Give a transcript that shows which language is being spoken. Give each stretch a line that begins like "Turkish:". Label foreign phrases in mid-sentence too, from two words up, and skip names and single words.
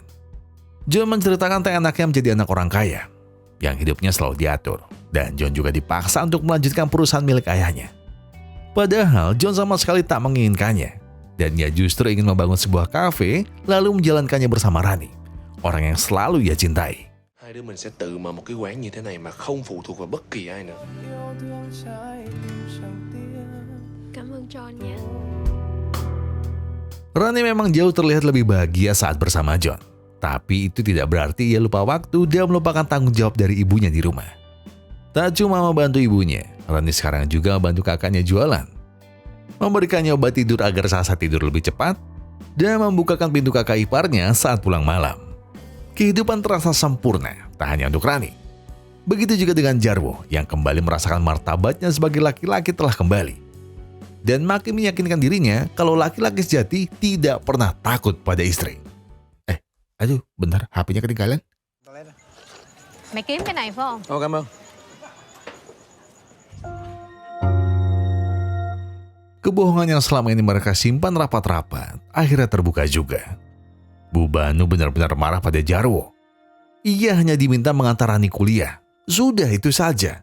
Indonesian: John menceritakan tentang anaknya menjadi anak orang kaya, yang hidupnya selalu diatur, dan John juga dipaksa untuk melanjutkan perusahaan milik ayahnya. Padahal John sama sekali tak menginginkannya, dan ia justru ingin membangun sebuah kafe lalu menjalankannya bersama Rani, orang yang selalu ia cintai.
Vietnamese: Hai đứa mình sẽ tự mở một cái quán như thế này mà không phụ thuộc vào bất kỳ ai nữa. Cảm ơn John ya.
Indonesian: Rani memang jauh terlihat lebih bahagia saat bersama John. Tapi itu tidak berarti ia lupa waktu dan melupakan tanggung jawab dari ibunya di rumah. Tak cuma membantu ibunya, Rani sekarang juga membantu kakaknya jualan. Memberikannya obat tidur agar Sasa tidur lebih cepat, dan membukakan pintu kakak iparnya saat pulang malam. Kehidupan terasa sempurna, tak hanya untuk Rani. Begitu juga dengan Jarwo yang kembali merasakan martabatnya sebagai laki-laki telah kembali. Dan makin meyakinkan dirinya kalau laki-laki sejati tidak pernah takut pada istri. Aduh, bentar, HP-nya ketinggalan.
Vietnamese: Mày kiếm cái này phải không? Ồ, cảm ơn.
Indonesian: Kebohongan yang selama ini mereka simpan rapat-rapat akhirnya terbuka juga. Bu Banu benar-benar marah pada Jarwo. Ia hanya diminta mengantar Rani kuliah. Sudah itu saja.